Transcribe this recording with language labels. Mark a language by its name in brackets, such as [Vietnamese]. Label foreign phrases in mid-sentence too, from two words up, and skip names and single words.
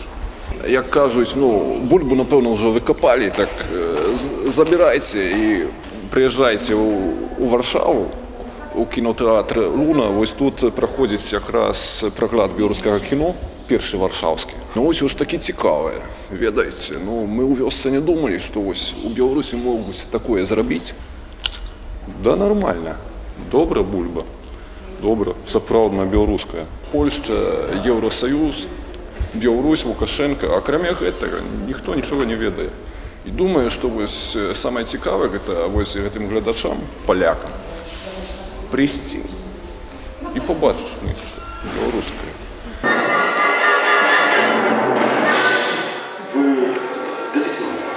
[Ukrainian] Як кажуть, бульбу, напевно, вже викопали, так забирайте і приїжджайте у Варшаву, у кінотеатр «Луна». Ось тут проходить якраз проклад білоруського кіно, перший варшавський. Ось таке цікаве, ведаєте. Ми у вёсці не думали, що ось у Білорусі можуть таке зробити. [Russian] Да, нормально. [Belarusian] Добра бульба. Добра, сапраўдна беларуская. Польшча, Еўросаюз, Беларусь, Лукашенко. А кроме гэтага ніхто нічога не ведае. І думаю, што самае цікавае гэта гэтым глядачам, палякам, прыйсці і пабачыць нешта беларускае. [Russian] Вы дадите мне вас?